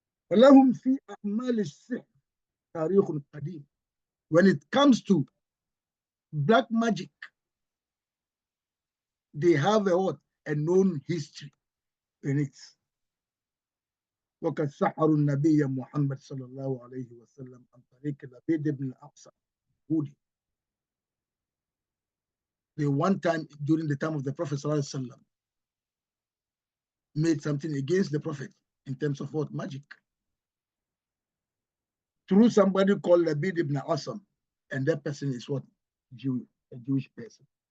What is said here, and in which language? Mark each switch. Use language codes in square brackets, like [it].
[ar] وَلَهُمْ فِي أَعْمَالِ السِّحْرِ تَارِيخٌ قَدِيمٌ. [en] When it comes to black magic, they have a known history in it. [ar] وقد سحروا النبي محمد صلى الله عليه وسلم عن طريق لبيد بن الأعصى Hudi. [en] They one time during the time of the Prophet [ar] صلى الله عليه وسلم [en] made something against the Prophet in terms of what? Magic. Through somebody called Labid ibn Asam, and that person is what? A Jewish person.